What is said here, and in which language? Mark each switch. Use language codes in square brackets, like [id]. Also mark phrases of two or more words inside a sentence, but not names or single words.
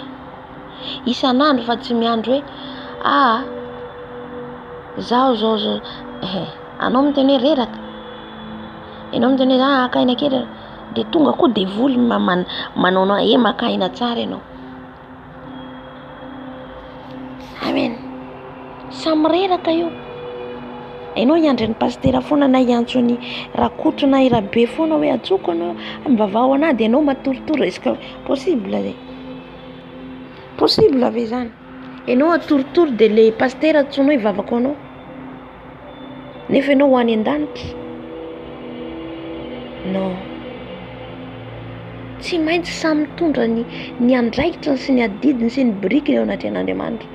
[mg] Isan'andro fa tsy miandro hoe zao anao miteny hoe reraka, ianao miteny hoe akaina kely, de tonga koa devoly manao makaina tsara ianao. Amen. Samy reraka io. Ianao hiandry ny pastera foana na hiantso ny rakoto na irabe foana hoe atsoko anao mivavao anahy de ianao matoritory. [fr] Est-ce que possible [mg] ve? Possible ve zany? Ianao atoritory de le pastera atsoinao hivavaka anao, nefa ianao ho any an-danitra? Non. Tsy maintsy samy mitondra ny andraikitra sy ny adidiny sy ny biriky eo anaty an'Andriamanitra.